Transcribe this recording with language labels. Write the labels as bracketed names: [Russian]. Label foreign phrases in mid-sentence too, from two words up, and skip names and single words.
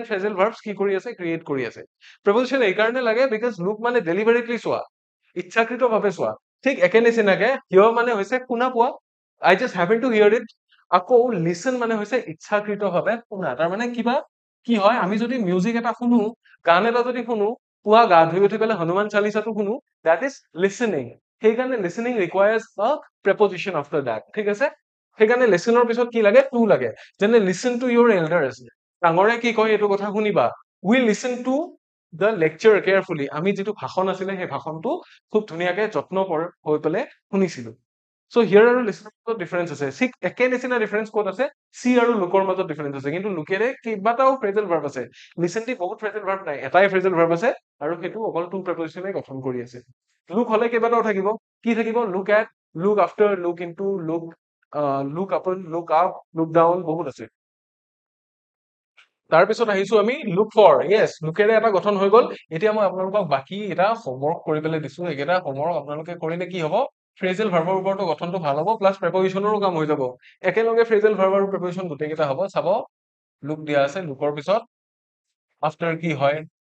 [English] phrasal verbs [Assamese] কি কৰি আছে ক্ৰিয়েট কৰি আছে প্ৰেপজিশন এইকাৰণে লাগে [English] because look [Assamese] মানে ডেলিভাৰেটলি চোৱা ইচ্ছাকৃতভাৱে চোৱা ঠিক একে নিচিনাকে হিয়ৰ মানে হৈছে শুনা পোৱা [English] I just happen to hear it [Assamese] আকৌ লিসন মানে হৈছে ইচ্ছাকৃতভাৱে শুনা তাৰমানে কিবা কি হয় আমি যদি মিউজিক এটা শুনো গান এটা যদি শুনো পুৱা গা ধুই উঠি পেলাই হনুমান চালিচাটো শুনো [English] that is listening [Assamese] সেইকাৰণে [English] listening requires a preposition after that [Assamese] ঠিক আছে সেইকাৰণে লিসনৰ পিছত কি লাগে টু লাগে যেনে [English] listen to your elders [Assamese] ডাঙৰে কি কয় এইটো কথা শুনিবা [English] we listen to the lecture carefully [Assamese] আমি যিটো ভাষণ আছিলে সেই ভাষণটো খুব ধুনীয়াকে যত্ন হৈ পেলাই শুনিছিলো [English] so hear [Assamese] আৰু লিসনৰ মাজত ডিফাৰেন্স আছে ঠিক একে নিচিনা ডিফাৰেন্স ক'ত আছে সি আৰু লুকৰ মাজত ডিফাৰেন্স আছে কিন্তু লুকেৰে কেইবাটাও [English] phrasal verb [Assamese] আছে লিসেনটি বহুত [English] phrasal verb [Assamese] নাই এটাই [English] phrasal verb [Assamese] আছে আৰু সেইটো অকল [English] to preposition [Assamese] গঠন কৰি আছে লুক হলে কেইবাটাও থাকিব কি থাকিব [English] look at look after look into look upon look up look down [Assamese] বহুত আছে তাৰপিছত আহিছো আমি [English] look for yes [Assamese] লুকেৰে এটা গঠন হৈ গল এতিয়া মই আপোনালোকক বাকী এটা হোমৱৰ্ক কৰি পেলাই দিছো এইকেইটা হোমৱৰ্ক আপোনালোকে কৰিলে কি হ'ব [English] phrasal verb [Assamese] ওপৰতো গঠনটো ভাল হ'ব [English] plus preposition [Assamese] কাম হৈ যাব একেলগে [English] phrasal verb [Assamese] আৰু প্ৰেপজিশন গোটেইকেইটা হ'ব চাব লুক দিয়া আছে লুকৰ পিছত আফটাৰ কি হয়